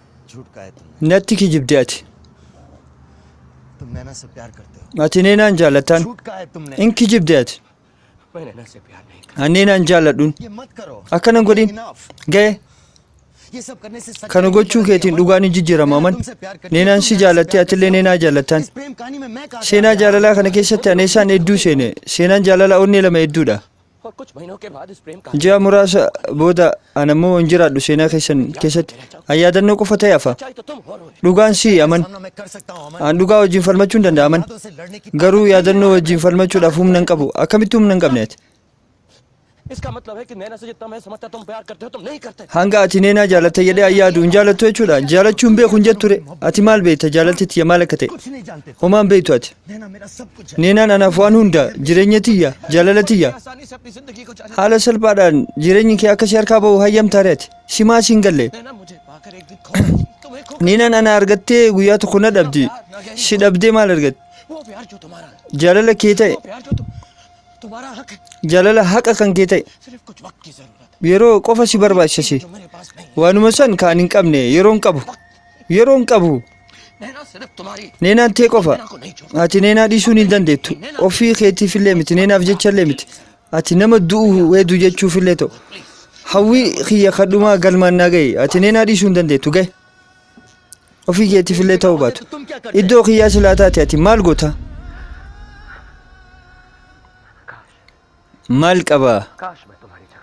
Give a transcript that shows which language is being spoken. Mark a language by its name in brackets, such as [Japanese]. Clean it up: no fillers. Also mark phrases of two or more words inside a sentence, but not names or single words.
[Hindi] झूठ कहा है तुमने [Oromo] natti kijibde ati [Hindi] तुम नैना से प्यार करते हो [Oromo] ati neenaan jaalattaan [Hindi] झूठ कहा है तुमने [Oromo] in kijibde ati [Hindi] मैं नैना से प्यार नहीं करता। [Oromo] ani neenaan jaaladhuun [Hindi] ये मत करो [Oromo] akkana godhin [English] Enough. [Oromo] ga'e [Hindi] ये सब करने से सच्चाई [Oromo] kana [Hindi] नहीं [Oromo] gochuu [Hindi] बदलती [Oromo] keetiin [Hindi] अमन। [Oromo] dhugaan hin jijjiiramu aman [Hindi] तुमसे प्यार करती हूँ, [Oromo] neenaan [Hindi] तुम [Oromo] si [Hindi] नैना से [Oromo] jaalatte [Hindi] प्यार [Oromo] atillee [Hindi] करते हो। [Oromo] neenaa jaalattaan [Hindi] इस प्रेम कहानी में मैं कहाँ [Oromo] seenaa jaalalaa kana keessatti aneessaan hedduu seene seenaan jaalalaa onnee lama hedduudha [Hindi] और कुछ महीनों के बाद इस प्रेम कहानी [Oromo] ji'a muraasa booda anammoo hin jiraadhu seenaa keessan keessatti ayyaadannoo qofa ta'e hafa [Hindi] सच्चाई तो तुम हो रहे [Oromo] dhugaan si aman [Hindi] सामना मैं कर सकता हूँ अमन [Oromo] an dhugaa wajjin falmachuu hin danda'aman [Hindi] यादों से लड़ने की [Oromo] garuu yaadannoo wajjin falmachuudhaaf humna hin qabu akkamitti humna hin qabne ati [Hindi] इसका मतलब है कि नैना से जितना मैं समझता तुम प्यार करते हो तुम नहीं करते। [Oromo] hanga ati neenaa jaalatta jedhee ayyaadu hin jaalattu jechuudha jaalachuu hin beeku hin jetture ati maal beekta jaalalti tiyya maal akka ta'e [Hindi] कुछ नहीं जानते [Oromo] homaan beektu ati [Hindi] नैना मेरा सब कुछ है [Oromo] neenaan anaaf waan hunda jireenya tiyya jaalala tiyya [Hindi] आसानी से अपनी जिंदगी को जाने [Oromo] haala salphaadhaan jireenyi kee akka si harkaa bahu hayyamtaare ati simaa si hin galle [Hindi] नैना मुझे पाकर एक दिन खो गई। तुम्हें खो [Oromo] neenaan ana argattee guyyaa tokko na dhabdi si dhabdee maal argatte [Hindi] वो प्यार जो तुम्हारा है, [Oromo] jaalala kee ta'e [Hindi] वो प्यार जो तुम्हारा हक है, [Oromo] jaalala haqa kan kee ta'e [Hindi] सिर्फ कुछ वक्त की जरूरत [Oromo] yeroo qofa si barbaachise [Hindi] है जो मेरे पास नहीं है। [Oromo] waanuma san kaan hin qabne yeroo hin qabu [Hindi] नैना सिर्फ तुम्हारी [Oromo] neenaan tee qofa [Hindi] नैना को नहीं छोड़ [Oromo] ati neenaa dhiisuun hin dandeettu ofii keetiifillee miti neenaaf jechallee miti ati nama du'u weedu jechuufillee ta'u hawwii kiyya kadhumaa galmaan naa ga'e ati neenaa dhiisuu hin dandeettu ga'e ofii keetiifillee ta'uu baatu [Hindi] तुम क्या करते [Oromo] iddoo kiyyaa silaa taate ati maal goota maal qaba [Hindi] काश मैं तुम्हारी जगह